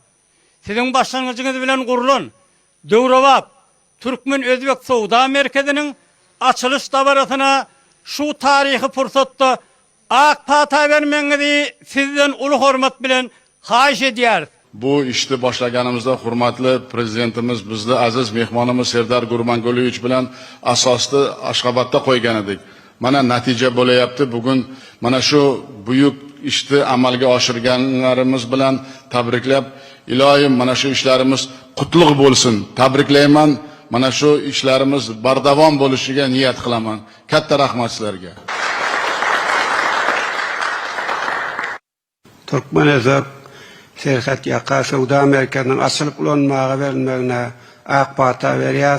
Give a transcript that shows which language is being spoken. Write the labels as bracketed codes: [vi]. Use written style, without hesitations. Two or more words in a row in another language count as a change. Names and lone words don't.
[tk] Siziň başlangyjyňyz bilen gurulan Döwrewap Türkmen Özbek Sowda Merkeziniň açılış dabarasyna şu tarihi fursatda ak pata bermeňizi sizden uly hormat bilen haýyş edýär. [uz] Bu işti başlaganımızda hurmatly prezidentimiz bizni aziz mehmonimiz Serdar Gurbangulyevich bilan asosda Aşgabatda qo'ygan edik. Mana natija bo'layapti. Bugun mana shu buyuk ishni amalga oshirganlarimiz bilan tabriklab, iloyim mana shu ishlarimiz qutlug' bo'lsin. Tabriklayman. Mana shu ishlarimiz bardavom bo'lishiga niyat qilaman. Katta rahmat sizlarga. [tk] Türkmen Özbek Serhat Yaqa Sowda Merkezining açılıp ulanmagy berilmegine ak pata berýäs.